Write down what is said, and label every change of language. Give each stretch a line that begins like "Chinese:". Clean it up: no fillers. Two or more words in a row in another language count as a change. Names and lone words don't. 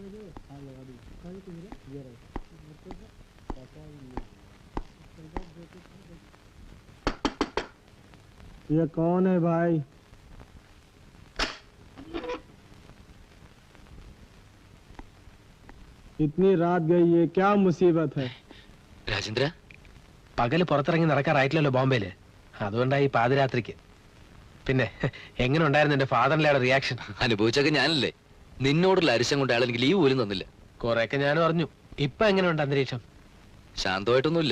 Hindi: ये कौन है भाई? इतनी रात गई, ये क्या मुसीबत है?
Malayalam: രാജേന്ദ്ര പകല് പുറത്തിറങ്ങി നടക്കാറായിട്ടില്ലല്ലോ ബോംബെയില്, അതുകൊണ്ടായി പാതിരാത്രിക്ക്. പിന്നെ എങ്ങനെ ഉണ്ടായിരുന്നു എന്റെ ഫാദറിന്റെ റിയാക്ഷൻ? അനുഭവിച്ചൊക്കെ ഞാനല്ലേ. നിന്നോടുള്ള അരിശം കൊണ്ട് അയാൾ എനിക്ക് ലീവ് പോലും തന്നില്ല. കൊറേയൊക്കെ ഞാനും അറിഞ്ഞു. ഇപ്പൊ എങ്ങനെയുണ്ട് അന്തരീക്ഷം? ശാന്തമായിട്ടൊന്നുമില്ല.